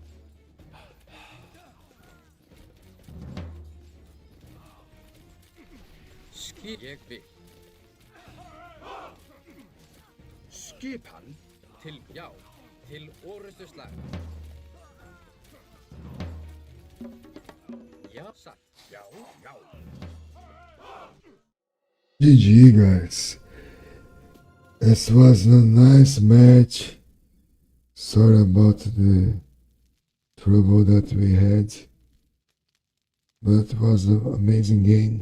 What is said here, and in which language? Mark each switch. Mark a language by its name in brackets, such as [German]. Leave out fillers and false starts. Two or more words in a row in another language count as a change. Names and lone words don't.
[Icelandic] Skip. Ég vil. Skipan. Til já. Til orustu slag. Já. Satt. Já. [English] GG, guys. This was a nice match. Sorry about the trouble that we had, but it was an amazing game.